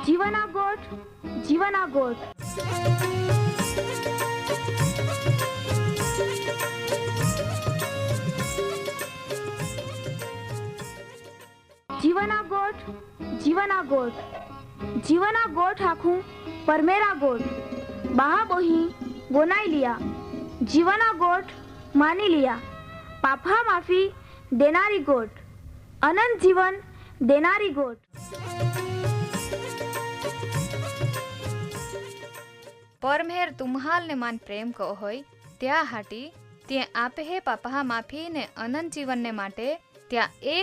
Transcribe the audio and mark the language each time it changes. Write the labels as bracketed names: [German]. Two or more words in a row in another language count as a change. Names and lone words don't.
[Gamit] जीवना गोठ जीवना गोठ जीवना गोठ जीवना गोठ जीवना गोठ आखू परमेरा गोठ बाहा बोही बोनाई लिया जीवना गोठ मानी लिया पापा माफी देनारी गोठ अनंत जीवन देनारी गोठ परमेर तुम्हाल ने मान प्रेम को होय त्या हाटी ते आपे हे पापा माफी ने अनंत जीवन ने माटे त्या एक